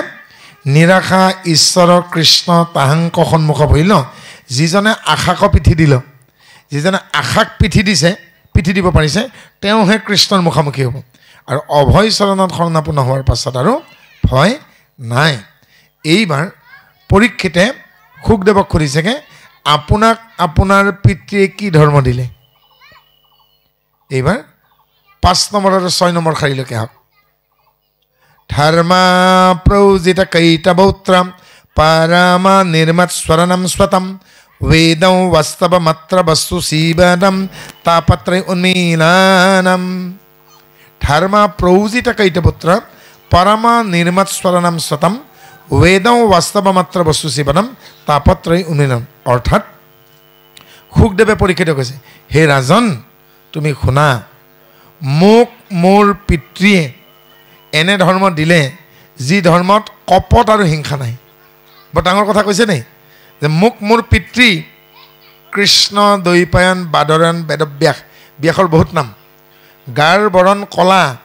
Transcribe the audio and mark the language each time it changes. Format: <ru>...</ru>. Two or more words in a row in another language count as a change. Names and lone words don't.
<as>নিৰাশা ঈশ্বৰ কৃষ্ণ তাহাংক সন্মুখ ভৰিল যিজনে আশাক পিঠি দিল যিজনে আশাক পিঠি দিছে পিঠি দিব পাৰিছে তেওঁহে কৃষ্ণৰ মুখামুখি হ'ব আৰু অভয় চৰণত শৰণাপন্ন হোৱাৰ পাছত আৰু ভয় নাই এইবাৰ পৰীক্ষিতে সুখদেৱক সুধিছেগৈ আপোনাক আপোনাৰ পিতৃয়ে কি ধৰ্ম দিলে এইবাৰ 5 নম্বৰ আৰু 6 নম্বৰ শাৰীলৈকে আহক</as> <sa>ধৰ্মা প্ৰৌজিত কৈতবৌত্ৰম পৰমা নিৰ্মৎ স্বৰণম স্বতম वेदं वास्तवमत्र वस्तु सीवनं तापत्रय उन्मीलनम धर्म प्रौजित कैटपुत्र परम निर्मत्स्वरणम स्वतम वेदं वास्तवमत्र वस्तु सीवनं तापत्रय उन्मीलनम</sa> <as>अर्थात সুখদেৱে পৰীক্ষিত কৈছে হে ৰাজন তুমি শুনা মোক মোৰ পিতৃয়ে এনে ধৰ্ম দিলে যি ধৰ্মত কপট আৰু হিংসা নাই বৰ ডাঙৰ কথা কৈছে নাই যে মোক মোৰ পিতৃ কৃষ্ণ দৈপায়ন বাদৰায়ণ বেদব্যাস ব্যাসৰ বহুত নাম গাৰ বৰণ কলা</as>